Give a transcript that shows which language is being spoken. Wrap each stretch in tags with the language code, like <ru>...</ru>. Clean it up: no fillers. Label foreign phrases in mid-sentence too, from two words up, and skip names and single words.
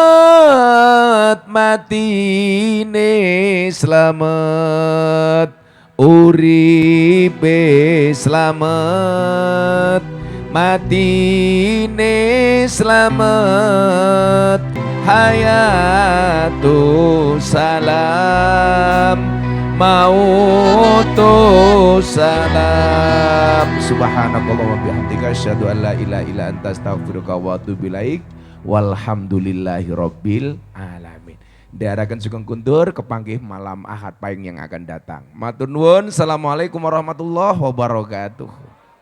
<jv>slamet matine slamet uripe slamet, matine slamet,</jv> <ar>حياة سلام، موت سلام. سبحانك الله وبحمدك أشهد أن لا إله إلا أنت أستغفرك وأتوب إليك. والحمد لله رب العالمين.</ar> <id>Diarahkan</id> <jv>sugeng kundur kepanggih</jv> <id>malam Ahad Pahing yang akan datang.</id> <jv>Matur nuwun.</jv> <ar>السلام عليكم ورحمة الله وبركاته.</ar>